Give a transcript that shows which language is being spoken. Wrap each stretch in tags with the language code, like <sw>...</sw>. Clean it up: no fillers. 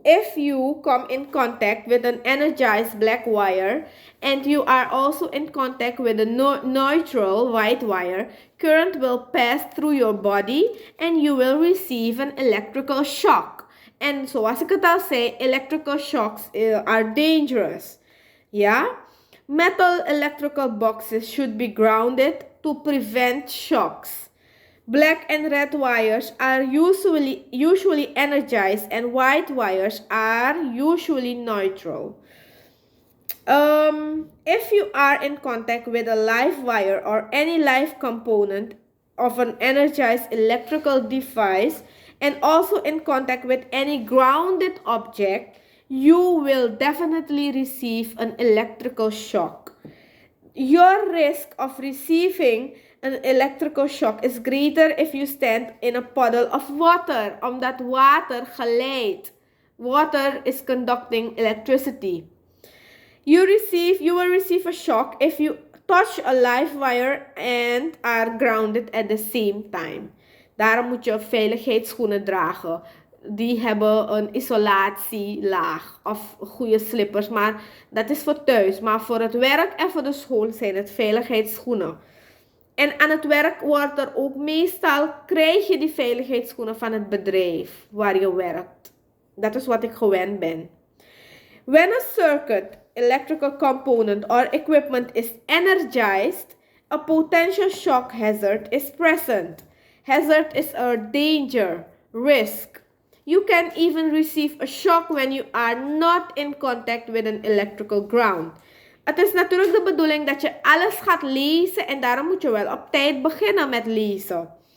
<en>If you come in contact with an energized black wire and you are also in contact with a neutral white wire, current will pass through your body and you will receive an electrical shock.</en> <nl>En zoals ik het al zei,</nl> <en>electrical shocks are dangerous. Ja? Metal electrical boxes should be grounded to prevent shocks. Black and red wires are usually energized and white wires are usually neutral. If you are in contact with a live wire or any live component of an energized electrical device and also in contact with any grounded object, you will definitely receive an electrical shock. Your risk of receiving an electrical shock is greater if you stand in a puddle of water,</en> <nl>omdat water geleidt.</nl> <en>Water is conducting electricity. You will receive a shock if you touch a live wire and are grounded at the same time.</en> <nl>Daarom moet je veiligheidsschoenen dragen. Die hebben een isolatielaag of goede slippers, maar dat is voor thuis. Maar voor het werk en voor de school zijn het veiligheidsschoenen. En aan het werk wordt er ook meestal, krijg je die veiligheidsschoenen van het bedrijf waar je werkt. Dat is wat ik gewend ben.</nl> <en>When a circuit, electrical component or equipment is energized, a potential shock hazard is present. Hazard is a danger, risk. You can even receive a shock when you are not in contact with an electrical ground.</en> <nl>Het is natuurlijk de bedoeling dat je alles gaat lezen en daarom moet je wel op tijd beginnen met lezen.</nl>